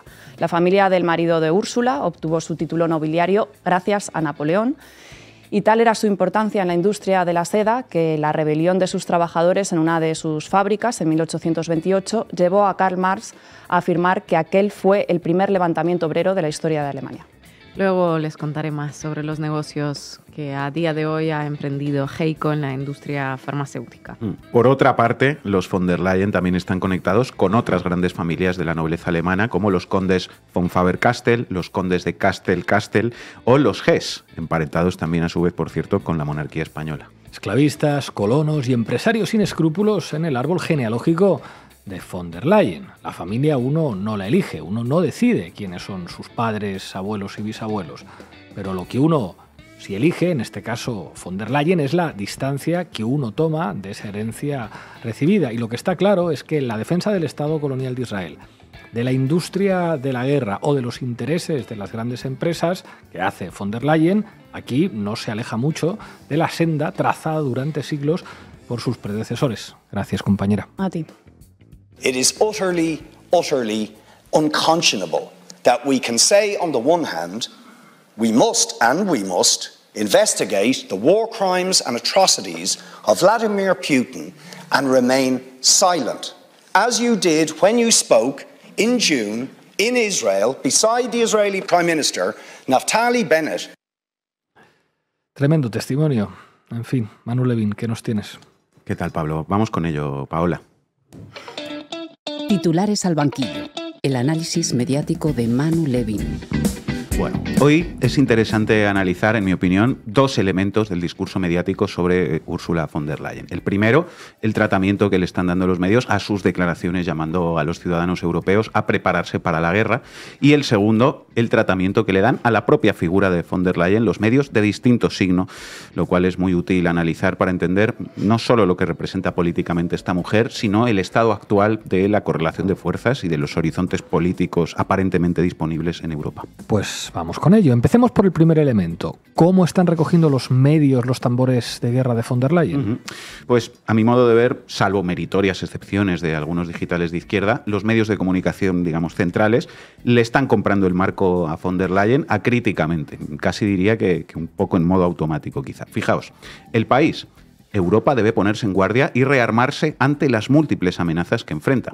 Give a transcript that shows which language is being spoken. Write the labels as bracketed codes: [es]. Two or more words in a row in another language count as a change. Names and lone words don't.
[es] La familia del marido de Úrsula obtuvo su título nobiliario gracias a Napoleón, y tal era su importancia en la industria de la seda que la rebelión de sus trabajadores en una de sus fábricas en 1828 llevó a Karl Marx a afirmar que aquel fue el primer levantamiento obrero de la historia de Alemania. Luego les contaré más sobre los negocios que a día de hoy ha emprendido Heiko en la industria farmacéutica. Por otra parte, los von der Leyen también están conectados con otras grandes familias de la nobleza alemana, como los condes von Faber-Castell, los condes de Castell o los Hess, emparentados también a su vez, por cierto, con la monarquía española. Esclavistas, colonos y empresarios sin escrúpulos en el árbol genealógico de von der Leyen. La familia uno no la elige, uno no decide quiénes son sus padres, abuelos y bisabuelos. Pero lo que uno sí elige, en este caso von der Leyen, es la distancia que uno toma de esa herencia recibida. Y lo que está claro es que la defensa del Estado colonial de Israel, de la industria de la guerra o de los intereses de las grandes empresas que hace von der Leyen, aquí no se aleja mucho de la senda trazada durante siglos por sus predecesores. Gracias, compañera. A ti. [en] It is utterly, utterly unconscionable that we can say on the one hand, we must investigate the war crimes and atrocities of Vladimir Putin and remain silent, as you did when you spoke in June in Israel beside the Israeli Prime Minister Naftali Bennett. [es] Tremendo testimonio. En fin, Manu Levin, ¿qué nos tienes? ¿Qué tal, Pablo? Vamos con ello, Paola. Titulares al banquillo. El análisis mediático de Manu Levin. Bueno, hoy es interesante analizar, en mi opinión, dos elementos del discurso mediático sobre Ursula von der Leyen. El primero, el tratamiento que le están dando los medios a sus declaraciones llamando a los ciudadanos europeos a prepararse para la guerra. Y el segundo, el tratamiento que le dan a la propia figura de von der Leyen los medios de distinto signo, lo cual es muy útil analizar para entender no solo lo que representa políticamente esta mujer, sino el estado actual de la correlación de fuerzas y de los horizontes políticos aparentemente disponibles en Europa. Pues vamos con ello. Empecemos por el primer elemento. ¿Cómo están recogiendo los medios los tambores de guerra de von der Leyen? Pues, a mi modo de ver, salvo meritorias excepciones de algunos digitales de izquierda, los medios de comunicación, digamos, centrales, le están comprando el marco a von der Leyen acríticamente. Casi diría que un poco en modo automático, quizá. Fijaos, El País. Europa debe ponerse en guardia y rearmarse ante las múltiples amenazas que enfrenta.